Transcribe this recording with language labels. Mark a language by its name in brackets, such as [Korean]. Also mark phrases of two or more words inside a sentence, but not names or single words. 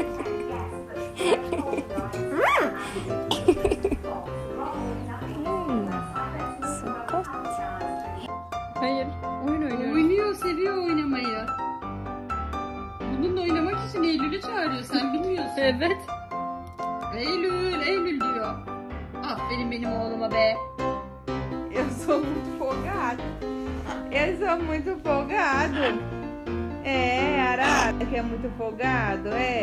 [Turkish] Hayır, oyun oynuyor. Oynuyor, seviyor oynamayı. Bununla oynamak için Eylül'ü çağırıyor, sen bilmiyorsun. Evet. Eylül, Eylül diyor. Aferin benim oğluma be. [Portuguese] Eu sou muito folgado. Eu sou muito folgado. É, Arara que é muito folgado, é.